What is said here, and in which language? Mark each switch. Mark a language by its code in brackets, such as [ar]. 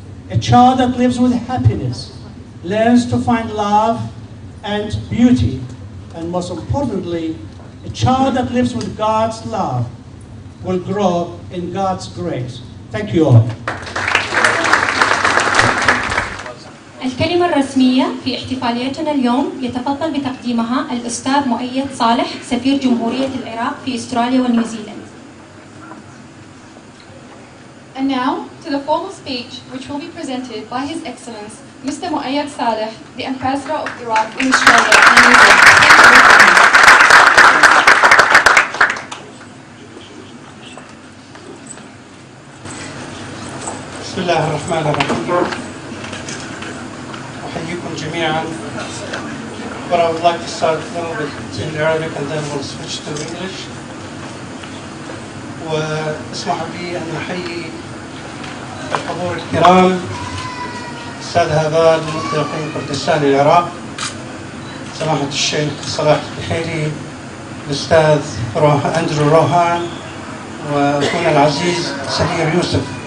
[en] A child that lives with happiness learns to find love and beauty. And most importantly, a child that lives with God's love will grow in God's grace. Thank you all. [ar] الكلمة الرسمية في احتفاليتنا اليوم يتفضل بتقديمها الأستاذ مؤيد صالح سفير جمهورية العراق في أستراليا ونيوزيلند. [en] And now to the formal speech which will be presented by His Excellence Mr. Muayyad Saleh, the Ambassador of Iraq in Australia and New Zealand. [ar] بسم الله الرحمن الرحيم. أحييكم جميعا. [en] But I would like to start a little bit in Arabic and then we'll switch to English. [ar] واسمحوا لي أن أحيي الحضور الكرام الأستاذ هبال المتفوقين كردستان العراق، سماحة الشيخ صلاح البحيري، الأستاذ أندرو روهان، وأخونا العزيز سهير يوسف.